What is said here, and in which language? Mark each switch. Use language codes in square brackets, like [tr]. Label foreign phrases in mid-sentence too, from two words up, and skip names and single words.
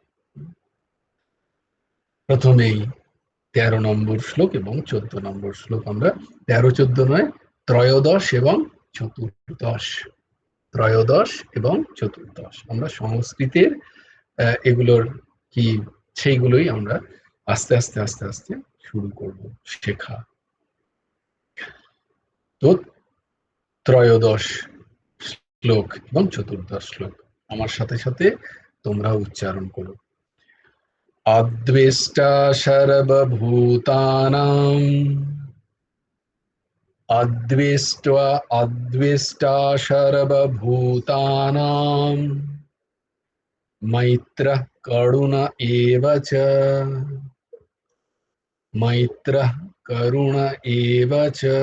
[bn] প্রথমেই 13 নম্বর শ্লোক এবং 14 নম্বর শ্লোক আমরা, 13-14 নয়, ত্রয়োদশ এবং চতুর্দশ, ত্রয়োদশ এবং চতুর্দশ আমরা সংস্কৃতের এগুলোর কি সেইগুলোই আমরা আস্তে আস্তে আস্তে আস্তে শুরু করব শেখা। তো ত্রয়োদশ শ্লোক এবং চতুর্দশ শ্লোক আমার সাথে সাথে তোমরা উচ্চারণ করো। [sa] অদ্বেষ্টা সর্বভূতানাং अद्वेष्ट्वा अद्वेष्टा सर्वभूतानां मैत्रः करुण एव च। मैत्रः करुण एव च।